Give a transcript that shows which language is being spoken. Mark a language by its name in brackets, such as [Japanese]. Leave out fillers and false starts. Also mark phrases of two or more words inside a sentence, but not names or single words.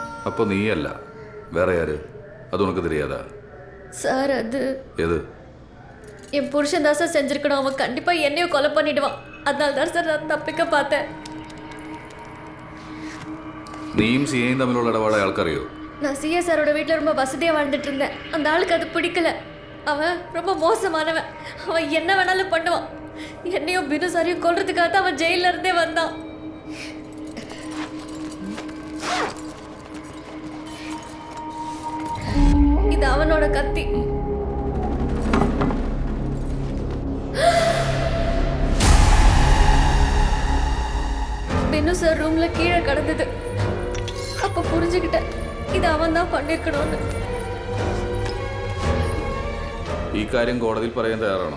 [Malayalam] അപ്പോൾ നീയല്ല, വേറെ ആര്? [Tamil] அது உனக்கு தெரியாதா? சார் அது எது? என் புருஷன் தான் சார் செஞ்சிருக்கணும். அவன் கண்டிப்பாக என்னையும் கொலை பண்ணிடுவான். அதனால தான் சார் நான் தப்பிக்க பார்த்தேன். [Malayalam] നീയും സിയയും തമ്മിലുള്ള ഇടപാട് അയാൾക്കറിയോ? [Tamil] நான் சிஏ சாரோட வீட்டில் ரொம்ப வசதியாக வாழ்ந்துட்டு இருந்தேன். அந்த ஆளுக்கு அது பிடிக்கல. அவன் ரொம்ப மோசமானவன். அவன் என்ன வேணாலும் பண்ணுவான். என்னையும் பினு சாரையும் கொல்றதுக்காக தான் அவன் ஜெயில இருந்தே வந்தான். இது அவனோட கத்தி. பினு சார் ரூம்ல கீழே கிடந்தது. அப்ப புரிஞ்சுக்கிட்டேன் [Malayalam] ഇത് അവൻ [Tamil] தான் பண்ணிருக்கணும்னு. [Malayalam] ഈ കാര്യം കോടതിയിൽ പറയാൻ തയ്യാറാണോ?